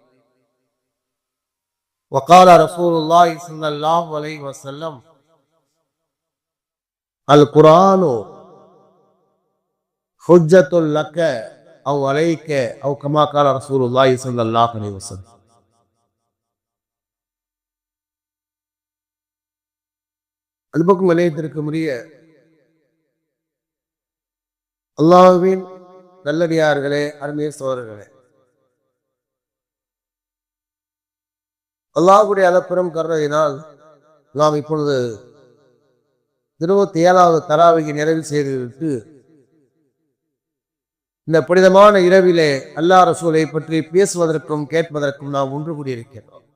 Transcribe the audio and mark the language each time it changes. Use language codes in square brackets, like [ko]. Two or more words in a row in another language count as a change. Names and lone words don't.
[ar] وقال رسول الله صلى الله عليه وسلم القرآن حجة لك أو عليك أو كما قال رسول الله صلى الله عليه وسلم. [ta] அன்புக்கும் நிலையத்திற்குரிய அல்லாஹ்வின் நல்லடியார்களே, அருமைய சோதரர்களே, அல்லாஹ்வுடைய அளப்பெரும் கருணையினால் நாம் இப்பொழுது 27வது தராவிகை நிறைவு செய்துவிட்டு இந்த புனிதமான இரவிலே அல்லாஹ் ரசூலை பற்றி பேசுவதற்கும் கேட்பதற்கும் நாம் ஒன்று கூடியிருக்கிறோம்.